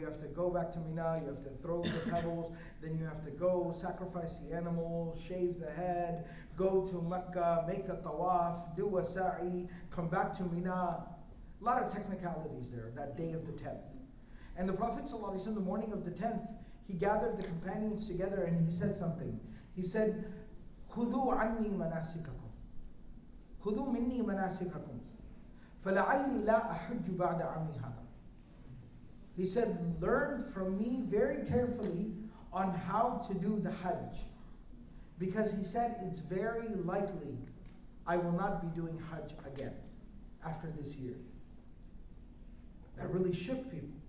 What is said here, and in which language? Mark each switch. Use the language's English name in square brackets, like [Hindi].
[English] You have to go back to Mina, you have to throw the pebbles, then you have to go sacrifice the animals, shave the head, go to Mecca, make a tawaf, do a sa'i, come back to Mina. A lot of technicalities there, that day of the 10th. And the Prophet ﷺ, the morning of the 10th, he gathered the companions together and he said something. He said, [Arabic] خُذُوا عَنِّي مَنَاسِكَكُمْ خُذُوا مِنِّي مَنَاسِكَكُمْ فَلَعَلِّي لَا أَحُجُّ بَعْدَ عَمِّي هَذَا. [English] He said, learn from me very carefully on how to do the Hajj. Because he said, it's very likely I will not be doing Hajj again after this year. That really shook people.